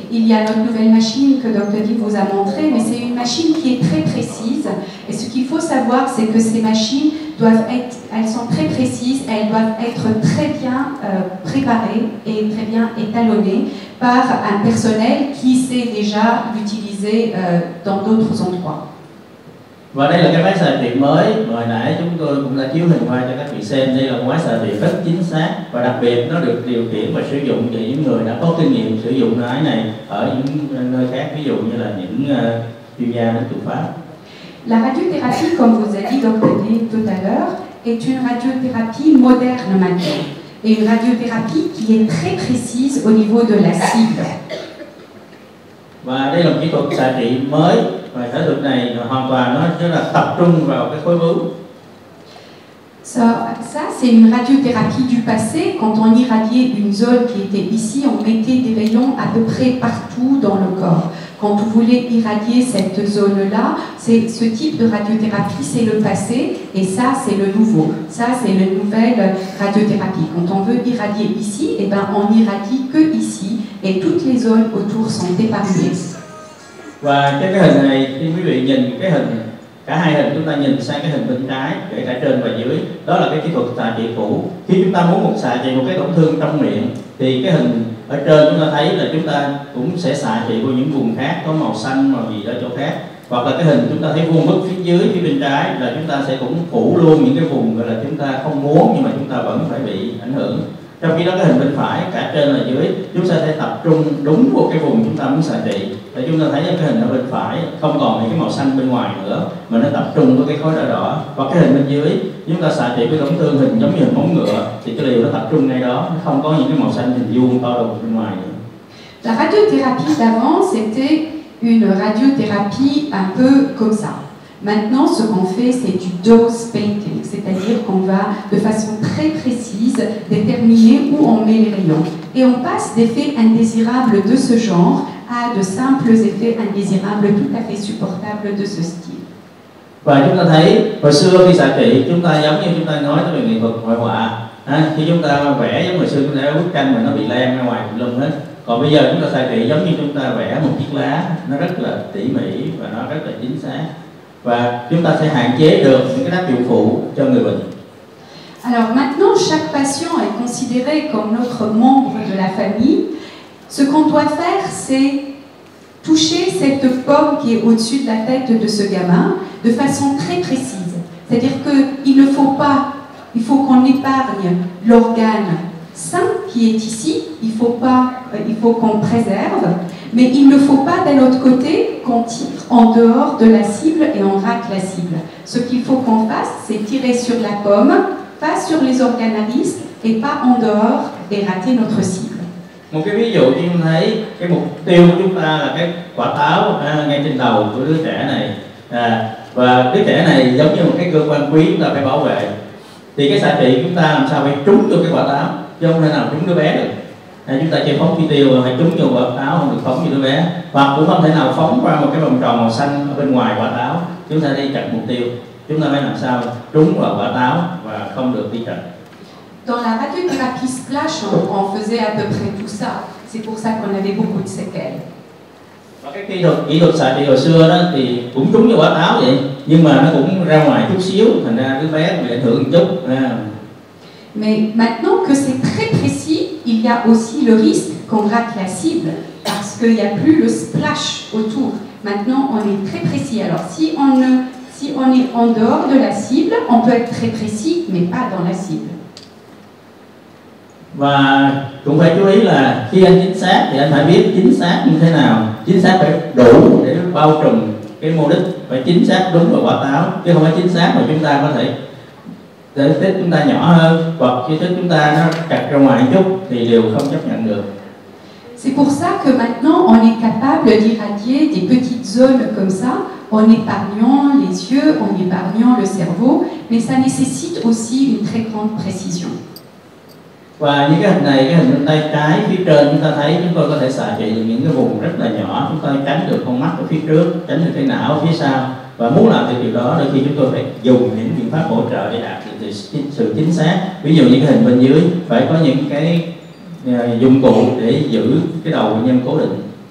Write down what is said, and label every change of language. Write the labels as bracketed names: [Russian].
[French] il y a notre nouvelle machine que Dr. Dean vous a montrée, mais c'est une machine qui est très précise. Et ce qu'il faut savoir, c'est que ces machines elles sont très précises, elles doivent être très bien préparées et très bien étalonnées par un personnel qui sait déjà l'utiliser dans d'autres endroits. [Vietnamese] Và đây là cái máy xạ trị mới, hồi nãy chúng tôi cũng đã chiếu hình qua cho các vị xem. Đây là một máy xạ trị rất chính xác và đặc biệt nó được điều khiển và sử dụng cho những người đã có kinh nghiệm sử dụng máy này ở những nơi khác, ví dụ như là những chuyên gia đến từ Pháp. [French] La radiothérapie, comme vous a dit Dr. Dean tout à l'heure, est une radiothérapie moderne maintenant. Et une radiothérapie qui est très précise au niveau de la cible. [Vietnamese] Và đây là một kỹ thuật xạ trị mới, và kỹ thuật này hoàn toàn nó rất là tập trung vào cái khối bướu. [French] Ça c'est une radiothérapie du passé. Quand on irradiait une zone qui était ici, on mettait des rayons à peu près partout dans le corps. Quand vous voulez irradier cette zone-là, c'est ce type de radiothérapie, c'est le passé, et ça, c'est le nouveau. Ça, c'est la nouvelle radiothérapie. Quand on veut irradier ici, eh ben, on irradie que ici, et toutes les zones autour sont épargnées. [Vietnamese] Và cái hình này, khi quý vị nhìn cái hình, cả hai hình chúng ta nhìn sang cái hình bên trái, kể cả trên và dưới, đó là cái kỹ thuật xạ trị cũ. Khi chúng ta muốn xạ trị một cái tổn thương trong miệng, thì cái hình ở trên chúng ta thấy là chúng ta cũng sẽ xạ trị vào những vùng khác có màu xanh màu gì ở chỗ khác, hoặc là cái hình chúng ta thấy vuông vức phía dưới phía bên trái là chúng ta sẽ cũng phủ luôn những cái vùng gọi là chúng ta không muốn nhưng mà chúng ta vẫn phải bị ảnh hưởng. Trong khi đó cái hình bên phải cả trên và dưới chúng ta sẽ tập trung đúng vào cái vùng chúng ta muốn xạ trị. Để chúng ta thấy cái hình ở bên phải không còn những cái màu xanh bên ngoài nữa mà nó tập trung với cái khối đỏ đỏ. Và cái hình bên dưới chúng ta xạ trị với tổn thương hình giống như hình móng ngựa thì cái điều nó tập trung ngay đó, nó không có những cái màu xanh hình vuông to đầu bên ngoài nữa. [French] La radiothérapie d'avant, c'était une radiothérapie un peu comme ça. Maintenant, ce qu'on fait, c'est du dose painting, c'est-à-dire qu'on va de façon très précise déterminer où on met les rayons. Et on passe d'effets indésirables de ce genre à de simples effets indésirables tout à fait supportables de ce style. [Vietnamese] Và chúng ta thấy hồi xưa khi xạ trị chúng ta giống như chúng ta nói tới về nghệ thuật hội họa, khi chúng ta vẽ giống hồi xưa chúng ta có bức tranh mà nó bị len ra ngoài lum hết. Còn bây giờ chúng ta xạ trị giống như chúng ta vẽ một chiếc lá, nó rất là tỉ mỉ và nó rất là chính xác. Và chúng ta sẽ hạn chế được những cái tác dụng phụ cho người bệnh. [French] Alors maintenant, chaque patient est considéré comme notre membre de la famille. Ce qu'on doit faire, c'est toucher cette pomme qui est au-dessus de la tête de ce gamin de façon très précise. C'est-à-dire qu'il ne faut pas, il faut qu'on épargne l'organe sain qui est ici, il faut qu'on préserve, mais il ne faut pas d'un autre côté qu'on tire en dehors de la cible et on rate la cible. Ce qu'il faut qu'on fasse, c'est tirer sur la pomme, pas sur les organes à risque et pas en dehors et rater notre cible. [Vietnamese] Một cái ví dụ như chúng thấy cái mục tiêu của chúng ta là cái quả táo ngay trên đầu của đứa trẻ này, và đứa trẻ này giống như một cái cơ quan quý chúng ta phải bảo vệ. Thì cái xạ trị chúng ta làm sao phải trúng vô cái quả táo chứ không thể nào trúng đứa bé được. Chúng ta chỉ phóng phi tiêu phải trúng vô quả táo, không được phóng vô đứa bé, hoặc cũng không thể nào phóng qua một cái vòng tròn màu xanh ở bên ngoài quả táo. Chúng ta đi chặt mục tiêu, chúng ta phải làm sao trúng vào quả táo và không được đi chặt. [French] Dans la radiothérapie splash, on faisait à peu près tout ça. C'est pour ça qu'on avait beaucoup de séquelles. [Vietnamese] Và cái kỹ thuật xạ trị hồi xưa đó thì cũng trúng vào quả táo vậy, nhưng mà nó cũng ra ngoài chút xíu, thành ra đứa bé bị ảnh hưởng một chút. [French] Mais maintenant que c'est très précis, il y a aussi le risque qu'on rate la cible parce qu'il n'y a plus le splash autour. Maintenant, on est très précis. Alors, si on est en dehors de la cible, on peut être très précis, mais pas dans la cible. [Vietnamese] Và cũng phải chú ý là khi anh chính xác thì anh phải biết chính xác như thế nào. Chính xác phải đủ để bao trùm cái mục đích, phải chính xác đúng vào quả táo, chứ không phải chính xác mà chúng ta có thể tích chúng ta nhỏ hơn hoặc khi tích chúng ta nó chặt ra ngoài một chút thì đều không chấp nhận được. [French] C'est pour ça que maintenant on est capable d'irradier des petites zones comme ça en épargnant les yeux, en épargnant le cerveau, mais ça nécessite aussi une très grande précision. [Vietnamese] Và những cái hình này, cái hình bên tay trái phía trên chúng ta thấy chúng tôi có thể xạ trị được những cái vùng rất là nhỏ, chúng ta tránh được con mắt ở phía trước, tránh được cái não ở phía sau. Và muốn làm được điều đó đôi khi chúng tôi phải dùng những biện pháp hỗ trợ để đạt được sự chính xác. Ví dụ như cái hình bên dưới phải có những cái dụng cụ để giữ cái đầu bệnh nhân cố định.